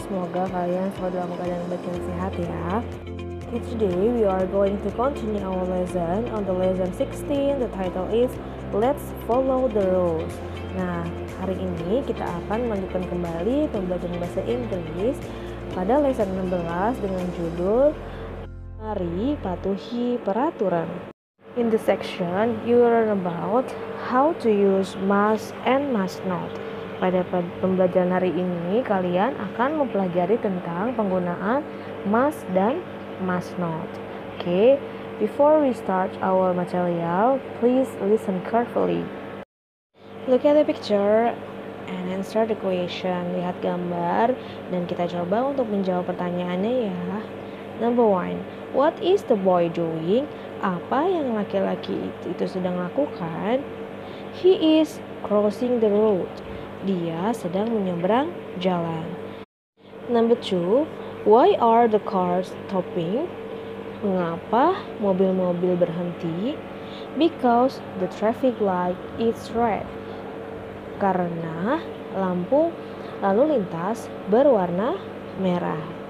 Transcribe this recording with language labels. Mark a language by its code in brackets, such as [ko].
[id] Semoga kalian selalu dalam keadaan baik dan sehat ya. [en] Okay, today we are going to continue our lesson on the lesson 16. The title is Let's Follow the Rules. [id] Nah, hari ini kita akan melanjutkan kembali pembelajaran bahasa Inggris pada lesson 16 dengan judul Mari patuhi peraturan. [en] In this section, you learn about how to use must and must not. [id] Pada pembelajaran hari ini, kalian akan mempelajari tentang penggunaan must dan must not. [en] Okay, before we start our material, please listen carefully. Look at the picture and answer the question. [id] Lihat gambar dan kita coba untuk menjawab pertanyaannya ya. [en] Number 1. What is the boy doing? [id] Apa yang laki-laki itu sedang lakukan? [en] He is crossing the road. [id] Dia sedang menyeberang jalan. [en] Number 2. Why are the cars stopping? [id] Mengapa mobil-mobil berhenti? [en] Because the traffic light is red. [id] Karena lampu lalu lintas berwarna merah.